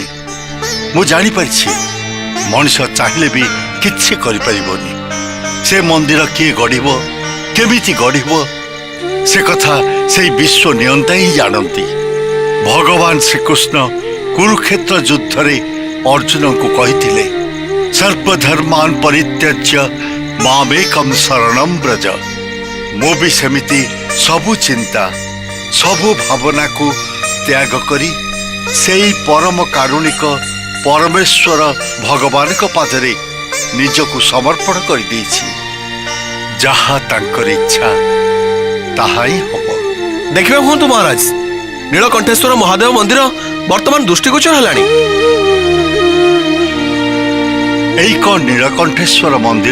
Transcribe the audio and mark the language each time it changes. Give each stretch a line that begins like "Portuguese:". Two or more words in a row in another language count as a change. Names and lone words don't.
Odia: ମୁଁ ଜାଣିପାରିଛି ମଣିଷ ଚାହିଁଲେ ବି କିଛି କରିପାରିବନି। ସେ ମନ୍ଦିର କିଏ ଗଢ଼ିବ, କେମିତି ଗଢ଼ିବ, ସେ କଥା ସେଇ ବିଶ୍ୱ ନିୟନ୍ତା ହିଁ ଜାଣନ୍ତି। ଭଗବାନ ଶ୍ରୀକୃଷ୍ଣ କୁରୁକ୍ଷେତ୍ର ଯୁଦ୍ଧରେ ଅର୍ଜୁନଙ୍କୁ କହିଥିଲେ,
Sanskrit: सर्वधर्मान परित्यज्य मामेकम शरणम ब्रज।
Odia: ମୋ ଭି ସେମିତି ସବୁ ଚିନ୍ତା ସବୁ ଭାବନା କୁ ତ୍ୟାଗ କରି ସେଇ ପରମ କାରୁଣିକ ପରମେଶ୍ୱର ଭଗବାନ କୁ ପାଦରେ ନିଜକୁ ସମର୍ପଣ କରି ଦେଉଛି। ଯାହା ତାଙ୍କର ଇଚ୍ଛା ତାହା ହିଁ ହେବ। ଦେଖିବା ହୁଅନ୍ତୁ ମହାରାଜ, ନୀଳକଣ୍ଠେଶ୍ୱର ମହାଦେବ ମନ୍ଦିର ବର୍ତ୍ତମାନ ଦୃଷ୍ଟିଗୋଚର ହେଲାଣି। ଏଇ କୋଉ ନୀଳକଣ୍ଠେଶ୍ୱର ମନ୍ଦିର?